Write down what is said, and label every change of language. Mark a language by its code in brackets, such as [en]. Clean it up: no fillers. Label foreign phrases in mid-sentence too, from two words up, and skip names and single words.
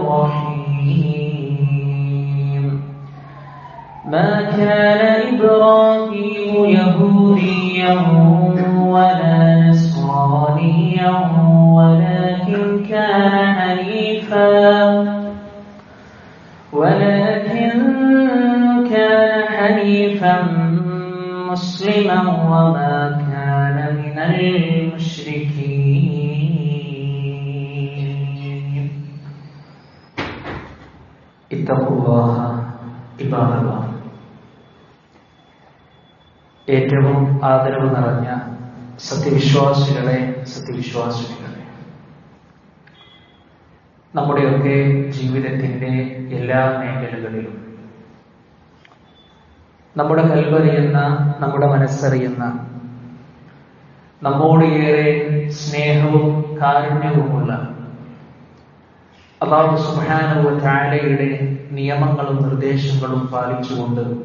[ar] الرحيم ما كان إبراهيم يهوديا ولا نصرانيا ولكن كان حنيفا مسلما وما كان من المشركين اتقوا الله عباد الله [ml] ഏറ്റവും ആദരവ് നിറഞ്ഞ സത്യവിശ്വാസികളെ നമ്മുടെയൊക്കെ ജീവിതത്തിന്റെ എല്ലാ മേഖലകളിലും നമ്മുടെ കൽവറിയുന്ന, നമ്മുടെ മനസ്സറിയുന്ന, നമ്മോട് ഏറെ സ്നേഹവും കാരുണ്യവുമുള്ള [ar] الله سبحانه وتعالى [ml] നിയമങ്ങളും നിർദ്ദേശങ്ങളും പാലിച്ചുകൊണ്ട്